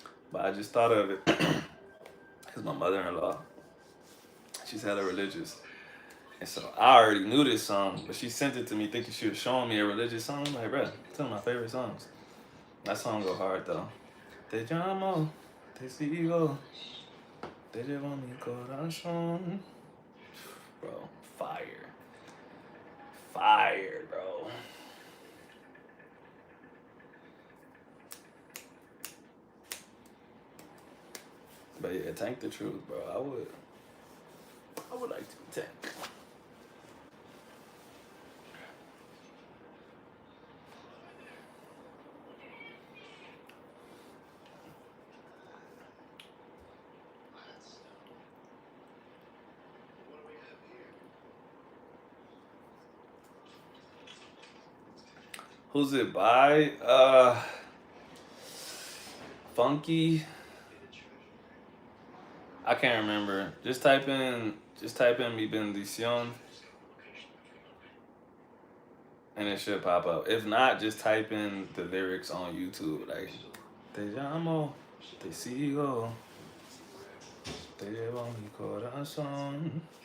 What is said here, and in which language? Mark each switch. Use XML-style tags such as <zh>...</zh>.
<en>But I just thought of it because my mother-in-law, she's hella religious. And so I already knew this song, but she sent it to me thinking she was showing me a religious song. I'm like, bruh, it's one of my favorite songs. That song go hard though.</en> <es>Te llamo, te sigo, te llevo mi corazón.</es> <en>Bro, fire. Fire, bro. But yeah, Tank the truth, bro. I would like to be Tank. Who's it by? Funky. I can't remember. Just type in Mi Bendición and it should pop up. If not, just type in the lyrics on YouTube.</en> <es>Like, te llamo, te sigo, te llevo mi corazón.</es>